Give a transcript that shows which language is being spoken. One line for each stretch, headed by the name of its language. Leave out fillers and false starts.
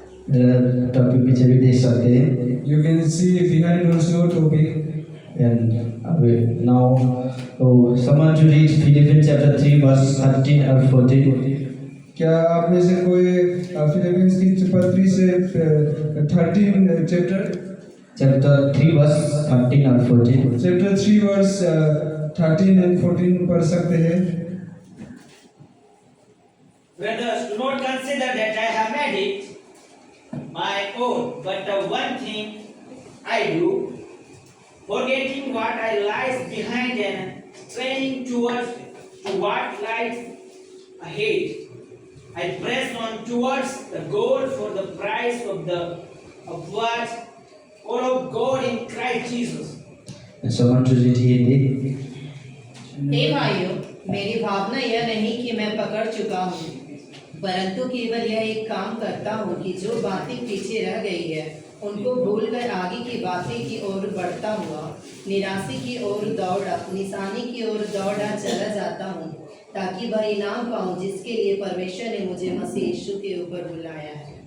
Hindi: मेरा टॉपिक पीछे भी देख सकते हैं।
English: You can see behind also topic. And now someone to read Philippians chapter 3 verse 13 or 14.
Hindi: क्या आप में से कोई फिलिपींस की पत्री से 13
English: chapter 3 verse 13 or 14.
Hindi: Chapter 3 verse 13 and 14 पढ़ सकते हैं।
English: Brothers, do not consider that I have made it my own, but the one thing I do, forgetting what I lies behind and straining towards to what lies ahead, I press on towards the goal for the prize of the upward call of God in Christ Jesus. And someone to read Hindi.
Hindi: हे भाइयों, मेरी भावना यह नहीं कि मैं पकड़ चुका हूँ, परंतु केवल यह एक काम करता हूँ कि जो बातें पीछे रह गई है उनको भूलकर आगे की बातें की ओर बढ़ता हुआ निराशा की ओर निशानी की ओर दौड़ा चला जाता हूँ, ताकि वह इनाम पाऊँ जिसके लिए परमेश्वर ने मुझे मसीह यीशु के ऊपर बुलाया है।